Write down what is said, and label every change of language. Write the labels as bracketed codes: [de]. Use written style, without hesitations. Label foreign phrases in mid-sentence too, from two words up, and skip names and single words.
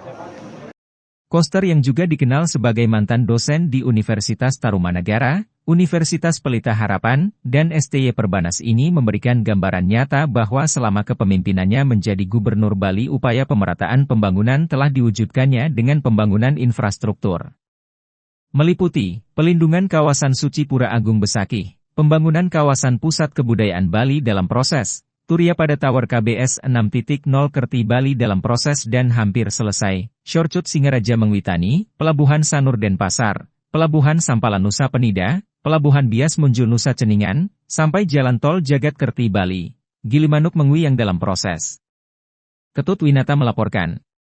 [id] Koster yang juga dikenal sebagai mantan dosen di Universitas Tarumanagara, Universitas Pelita Harapan, dan STY Perbanas ini memberikan gambaran nyata bahwa selama kepemimpinannya menjadi Gubernur Bali upaya pemerataan pembangunan telah diwujudkannya dengan pembangunan infrastruktur. Meliputi, pelindungan kawasan suci Pura Agung Besakih, Pembangunan kawasan pusat kebudayaan Bali dalam proses. Turia pada Tower KBS 6.0 Kerti Bali dalam proses dan hampir selesai. Shorcut Singaraja Mengwitani, Pelabuhan Sanur Denpasar, Pelabuhan Sampalan Nusa Penida, Pelabuhan Bias Munjul Nusa Ceningan, sampai Jalan Tol Jagat Kerti Bali. Gilimanuk Mengwi yang dalam proses. Ketut Winata melaporkan.